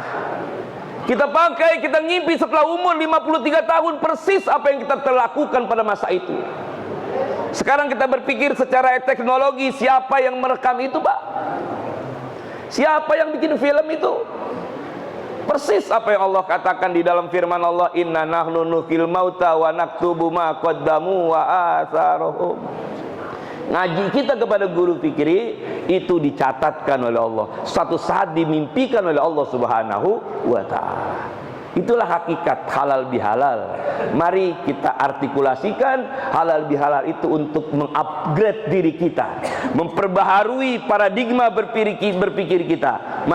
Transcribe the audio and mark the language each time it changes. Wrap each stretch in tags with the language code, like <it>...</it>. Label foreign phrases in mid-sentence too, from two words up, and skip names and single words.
<id>Kita pakai, kita ngimpi setelah umur 53 tahun persis apa yang kita lakukan pada masa itu. Sekarang kita berpikir secara teknologi, siapa yang merekam itu, Pak? Siapa yang bikin film itu? Persis apa yang Allah katakan di dalam firman Allah,</id> <ar>إنا نحن نحيي الموتى ونكتب ما قدموا وآثارهم.</ar> <id>Ngaji kita kepada guru fikri itu dicatatkan oleh Allah. Suatu saat dimimpikan oleh Allah</id> <ar>سبحانه وتعالى.</ar> <id>Itulah hakikat halal bihalal. Mari kita artikulasikan halal bihalal itu untuk mengupgrade diri kita, memperbaharui paradigma berpikir kita.</id>